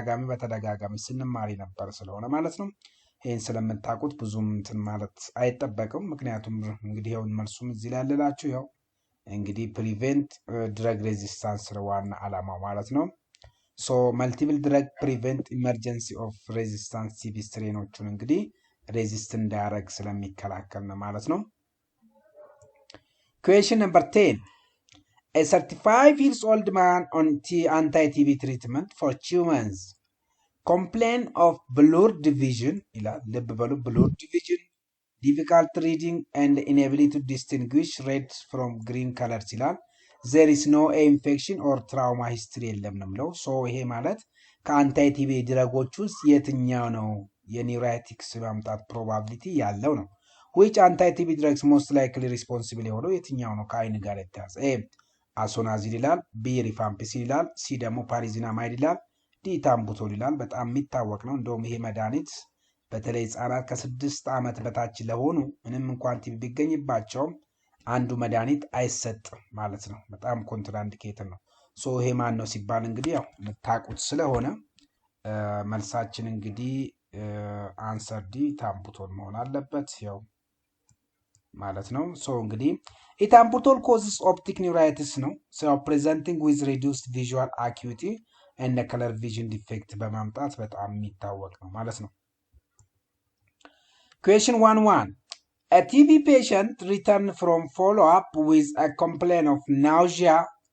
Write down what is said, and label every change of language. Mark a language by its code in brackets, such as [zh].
[am] በተደጋጋሚ ስንማር ነበር ስለሆነ ማለት ነው። ይህን ስለምታውቁት ብዙም እንትን ማለት አይጠበቅም። ምክንያቱም እንግዲህ ይኸው መልሱም እዚህ ላይ ያለላችሁ ይኸው እንግዲህ ፕሪቬንት ድረግ ሬዚስታንስ ዋና አላማው ማለት ነው። ሶ መልቲፕል ድረግ ፕሪቬንት ኢመርጀንሲ ኦፍ ሬዚስታንስ ቲቢ ስትሬኖቹን እንግዲህ ሬዚስት እንዳያደረግ ስለሚከላከል ነው ማለት ነው። [en] ኩዌሽን ነምበር 10. A 35-year-old man on anti-TB treatment for 2 months complained of blurred vision, blurred vision, difficult reading, and inability to distinguish red from green colors. There is no infection or trauma history [am] የለም ነው የሚለው። ሶ ይሄ ማለት ከአንታይ ቲቢ ድረጎች ውስጥ የትኛው ነው የኒውራይቲክስ ማምጣት ፕሮባቢሊቲ ያለው ነው? [en] which anti-TB drugs most likely responsible [am] የሆነው የትኛው ነው ከአይን ጋር የተያዘ? ኤ አሶናዚል ይላል፣ ቢ ሪፋምፒሲን ይላል፣ ሲ ደግሞ ፓሪዚናማይድ ይላል፣ ዲ ታምቡቶል ይላል። በጣም የሚታወቅ ነው። እንደውም ይሄ መድኃኒት በተለይ ህጻናት ከ6 ዓመት በታች ለሆኑ ምንም እንኳን ቲቢ ቢገኝባቸውም አንዱ መድኃኒት አይሰጥም ማለት ነው። በጣም ኮንትራኢንዲኬትድ ነው። ሶ ይሄ ማን ነው ሲባል እንግዲህ ያው ልታቁት ስለሆነ መልሳችን እንግዲህ አንሰር ዲ ታምቡቶል መሆን አለበት ያው ማለት ነው። ሶ እንግዲህ ኢታምቡቶል ኮዝስ ኦፕቲክ ኒውራይቲስ ነው። ሶ [en] ፕሬዘንቲንግ ዊዝ ሪዱስድ ቪዥዋል አኪዩቲ ኤንድ ከለር ቪዥን ዲፌክት [am] በማምጣት በጣም የሚታወቅ ነው ማለት ነው። [en] Question 1.1. A TB patient returned from follow-up with a complaint of nausea,